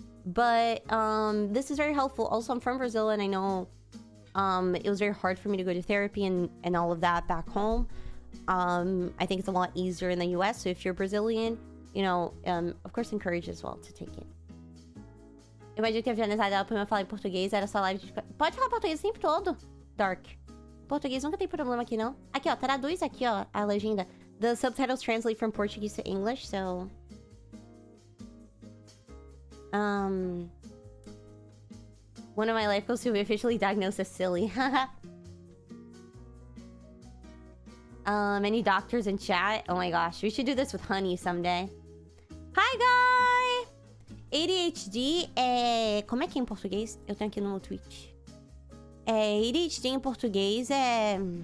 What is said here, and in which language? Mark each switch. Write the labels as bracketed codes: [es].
[en] But this is very helpful. Also, I'm from Brazil, and I know it was very hard for me to go to therapy and all of that back home. I think it's a lot easier in the US, so if you're Brazilian, of course, encourage as well to take it. [pt] Imagina que a Vanessa dela pra eu falar em português, era só live de... Pode falar português o tempo todo, Dark. Português nunca tem problema aqui, não. Aqui, ó, traduz aqui, ó, a legenda. [en] The subtitles translate from Portuguese to English, so... One of my life goals to be officially diagnosed as silly. Any doctors in chat? Oh my gosh, we should do this with Honey someday. Hi, guy! ADHD é... [pt] Como é que é em português? Eu tenho aqui no meu Twitch. ADHD em português é...